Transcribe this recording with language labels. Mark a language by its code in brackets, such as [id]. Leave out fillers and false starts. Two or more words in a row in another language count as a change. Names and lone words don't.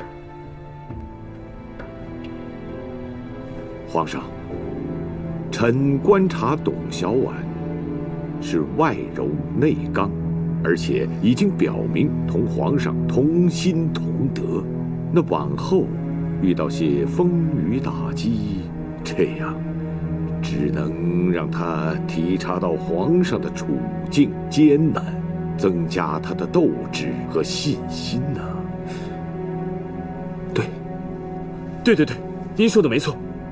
[zh] 皇上，臣觀察董小宛是外柔內剛，而且已經表明同皇上同心同德。那往後遇到些風雨打擊，這樣只能讓他體察到皇上的處境艱難，增加他的鬥志和信心吶。对，您說的沒錯。